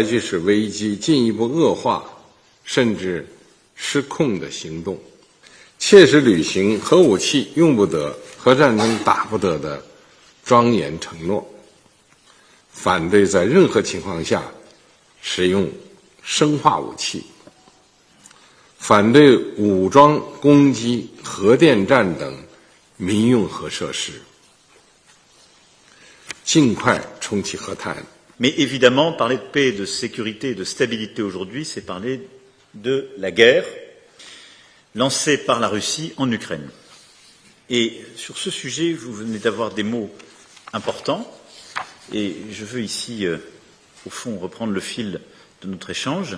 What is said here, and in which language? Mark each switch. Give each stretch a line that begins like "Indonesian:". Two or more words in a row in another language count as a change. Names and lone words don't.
Chinese: 取使危机进一步恶化甚至失控的行动，切实履行核武器用不得、核战争打不得的庄严承诺，反对在任何情况下使用生化武器，反对武装攻击核电站等民用核设施，尽快重启和谈。
French: Mais évidemment, parler de paix, de sécurité, de stabilité aujourd'hui, c'est parler de la guerre lancée par la Russie en Ukraine. Et sur ce sujet, vous venez d'avoir des mots importants, et je veux ici, au fond, reprendre le fil de notre échange.